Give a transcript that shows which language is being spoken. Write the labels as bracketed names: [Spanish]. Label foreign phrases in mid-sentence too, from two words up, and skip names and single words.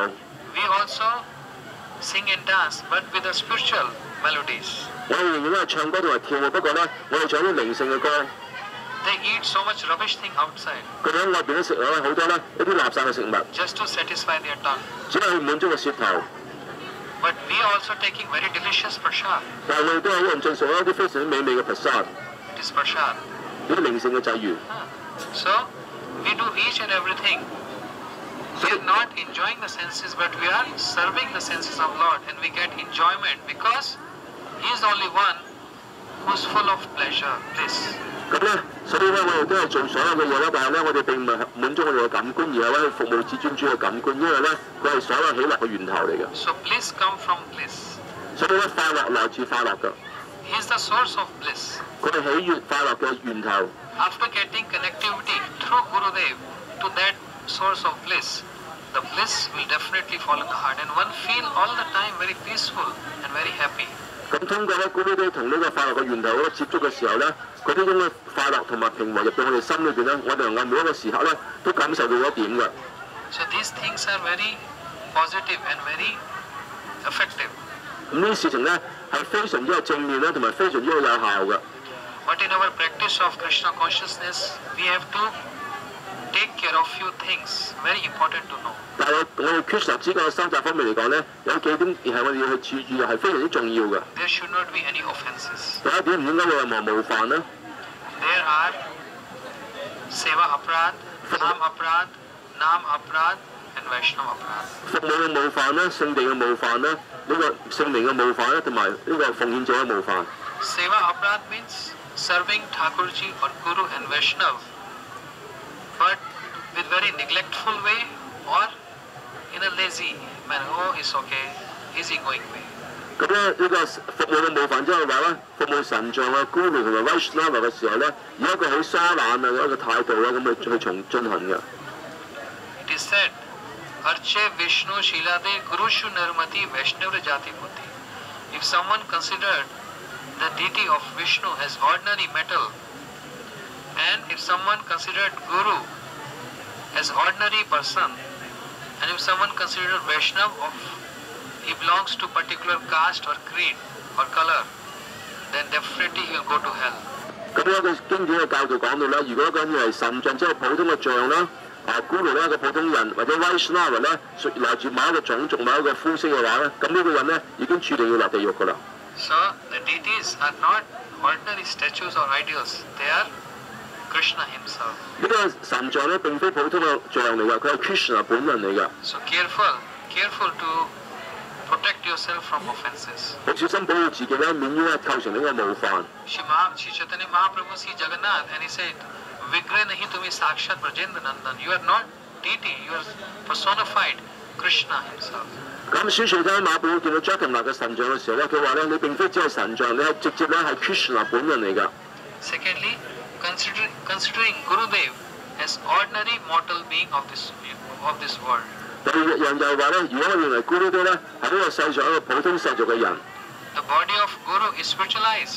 [English] We also sing and dance, but with the spiritual melodies. [Cantonese] 我哋仍然都係唱歌同埋跳舞，不過咧，我哋唱啲靈性嘅歌。 [English] They eat so much rubbish thing outside. [Cantonese] 佢哋喺外邊都食咗好多咧一啲垃圾嘅食物。 [English] Just to satisfy their tongue. [Cantonese] 只係去滿足個舌頭。 [English] But we also taking very delicious prasad. [Cantonese] 但係我哋都係用盡所有啲非常之美味嘅 prasad。 [English] It is prasad. [Cantonese] 呢啲靈性嘅際遇。 [English] So we do each and everything. We are not enjoying the senses, but we are serving the senses of Lord, and we get enjoyment because He is the only one who is full of pleasure, bliss. [Cantonese] 咁咧，所以咧，我哋都係做所有嘅嘢啦，但係咧，我哋並唔係滿足我哋嘅感官，而係咧服務至尊主嘅感官，因為咧，佢係所有喜樂嘅源頭嚟嘅。 [English] So bliss come from bliss. [Cantonese] 所以咧，快樂來自快樂㗎。 [English] He is the source of bliss. [Cantonese] 佢係喜悅快樂嘅源頭。 [English] After getting connectivity through Gurudev to that source of bliss, the bliss will definitely fall in the heart, and one feel all the time very peaceful and very happy. [Cantonese] 咁通過咧，Gurudev同呢個快樂嘅源頭咧接觸嘅時候咧，嗰啲咁嘅快樂同埋平和入到我哋心裏邊咧，我哋能夠每一個時刻咧都感受到一點嘅。 [English] So these things are very positive and very effective. [Cantonese] 咁呢啲事情咧係非常之有正面啦，同埋非常之有效嘅。 [English] But in our practice of Krishna consciousness, we have to take care of few things very important to know. [Cantonese] 但係我哋 Krishna 之間嘅修習方面嚟講咧，有幾點係我哋要去注意，係非常之重要嘅。 [English] There should not be any offences. [Cantonese] 第一點唔應該有任何冒犯啦。 [English] There are [Sanskrit] seva aparad, nam aparad, [English] and [Sanskrit] Vaishnava aparad. [Cantonese] 服務嘅冒犯啦，聖地嘅冒犯啦，呢個聖靈嘅冒犯啦，同埋呢個奉獻者嘅冒犯。 [Sanskrit] Seva aparad [English] means serving Thakurji or Guru and Vaishnav, but with very neglectful way or in a lazy manner. Oh, it's okay, easy-going way. [Cantonese] 咁咧呢個服務嘅模範即係話咧，服務神像啊、Guru 同埋 Vaishnava 嘅時候咧，以一個好疏懶嘅一個態度咧，咁去進行嘅。 [English] It is said, [Sanskrit] Arche Vishnu Shilade Gurushu Nirmati Vaishnava Jati Buddhi. [English] If someone considered the deity of Vishnu as ordinary metal, and if someone considered Guru as ordinary person, and if someone considered Vaishnava of he belongs to particular caste or creed or color, then definitely he will go to hell. [Cantonese] 咁咧個經典嘅教導講到咧，如果一個人係神像，即係普通嘅像啦，Guru 咧一個普通人或者 Vaishnava 咧，來自某一個種族、某一個膚色嘅話咧，咁呢個人咧已經注定要落地獄㗎啦。 [English] So the deities are not ordinary statues or ideals; they are Krishna himself. [Cantonese] 呢個神像咧並非普通嘅像嚟㗎，佢係 Krishna 本人嚟㗎。 [English] So careful to protect yourself from offences. [Cantonese] 好小心保護自己咧，免於構成呢個冒犯。 [English] Shri Chaitanya Mahaprabhu see Jagannath and he said, [Bangla] "Vigre nahi tumi sakshat Brajendra Nandan." [English] You are not deity; you are personified Krishna himself. [Cantonese] 咁宣傳睇馬寶見到 Jagannath 嘅神像嘅時候咧，佢話咧：你並非只係神像，你係直接咧係 Krishna 本人嚟㗎。 [English] Secondly, considering Gurudev as ordinary mortal being of this world. [Cantonese] 第二樣就係話咧，如果我認為 Gurudev 咧係呢個世上一個普通世俗嘅人 ， [English] The body of Guru is spiritualized.